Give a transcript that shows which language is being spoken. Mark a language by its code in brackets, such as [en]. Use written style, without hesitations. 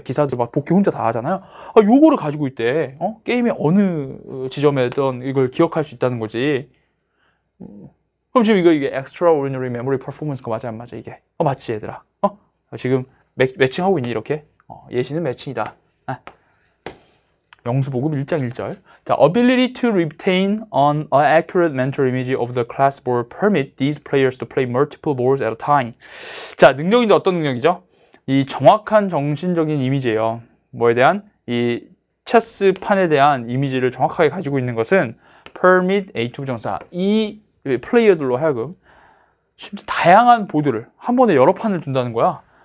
[ko] 기사들 막 복귀 혼자 다 하잖아요. 요거를 가지고 있대. 게임의 어느 지점에든 이걸 기억할 수 있다는 거지. 그럼 지금 이게 [en] extraordinary memory performance [ko] 가 맞아 안 맞아 이게? 맞지 얘들아. 지금 매칭하고 있니 이렇게? 예시는 매칭이다. 영수보급 1장 1절. [en] 자, ability to retain an accurate mental image of the class board permit these players to play multiple boards at a time. [ko] 자, 능력인데 어떤 능력이죠? 이 정확한 정신적인 이미지예요. 뭐에 대한? 이 체스판에 대한 이미지를 정확하게 가지고 있는 것은 permit H부정사. 이 플레이어들로 하여금 심지어 다양한 보드를 한 번에 여러 판을 둔다는 거야.